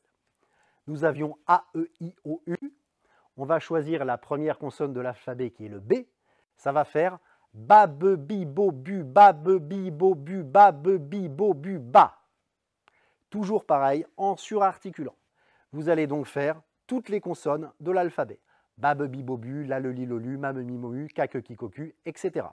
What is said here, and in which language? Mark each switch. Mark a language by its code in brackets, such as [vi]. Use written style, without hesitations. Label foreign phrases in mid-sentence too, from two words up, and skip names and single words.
[fr] Nous avions A, E, I, O, U. On va choisir la première consonne de l'alphabet qui est le B. Ça va faire ba, be, bi, bo, bu, ba, be, bi, bo, bu, ba, be, bi, bo, bu, ba. Toujours pareil, en surarticulant. Vous allez donc faire toutes les consonnes de l'alphabet. Ba, be, bi, bo, bu, la, le, li, lo, lu, ma, me, mi, mo, u, ka, ke, ki, ko, ku, etc.